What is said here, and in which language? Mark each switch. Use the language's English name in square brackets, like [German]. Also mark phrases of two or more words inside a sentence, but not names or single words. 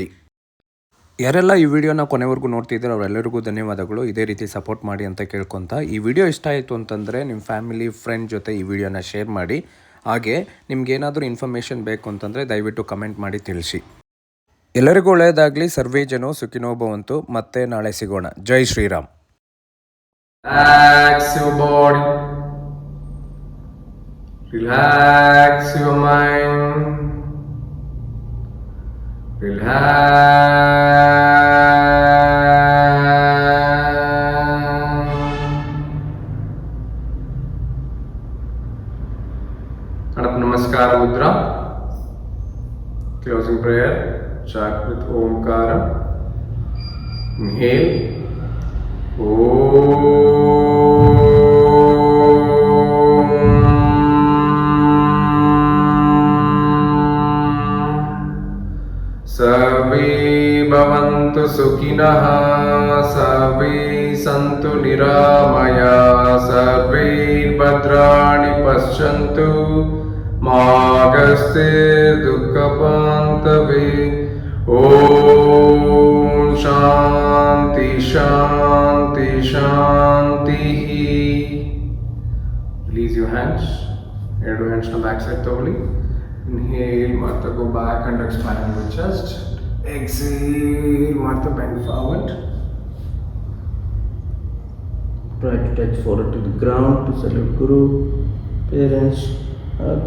[Kannada] ಯಾರೆಲ್ಲ ಈ ವಿಡಿಯೋನ ಕೊನೆವರೆಗೂ ನೋಡ್ತಿದ್ದೀರೋ ಅವರೆಲ್ಲರಿಗೂ ಧನ್ಯವಾದಗಳು. ಇದೇ ರೀತಿ ಸಪೋರ್ಟ್ ಮಾಡಿ ಅಂತ ಕೇಳ್ಕೊತ, ಈ ವಿಡಿಯೋ ಇಷ್ಟ ಆಯಿತು ಅಂತಂದರೆ ನಿಮ್ಮ [English] family friend [Kannada] ಜೊತೆ ಈ ವಿಡಿಯೋನ ಶೇರ್ ಮಾಡಿ. ಹಾಗೆ ನಿಮ್ಗೇನಾದರೂ ಇನ್ಫಾರ್ಮೇಷನ್ ಬೇಕು ಅಂತಂದರೆ ದಯವಿಟ್ಟು ಕಮೆಂಟ್ ಮಾಡಿ ತಿಳಿಸಿ. ಎಲ್ಲರಿಗೂ ಒಳ್ಳೆಯದಾಗಲಿ. [Sanskrit] ಸರ್ವೇ ಜನೋ ಸುಖಿನೋ ಭವಂತು. [Kannada] ಮತ್ತೆ ನಾಳೆ ಸಿಗೋಣ. ಜೈ ಶ್ರೀರಾಮ್. [English] Relax your body, relax your mind, Namaskar Mudra. Closing prayer. Chant with Omkara. Inhale. [Sanskrit] सर्वे भवन्तु सुखिनः, सर्वे सन्तु निरामयाः, सर्वे भद्राणि पश्यन्तु, मा कश्चित् दुःखपान्तवे. ॐ शान्ति शान्ति शान्तिः. [English] Release your hands. Your two hands on the back side thoroughly. Inhale, Martha, go back and expand your chest. Exhale, Martha, bend forward. Try to touch forehead to the ground to salute Guru, parents, earth.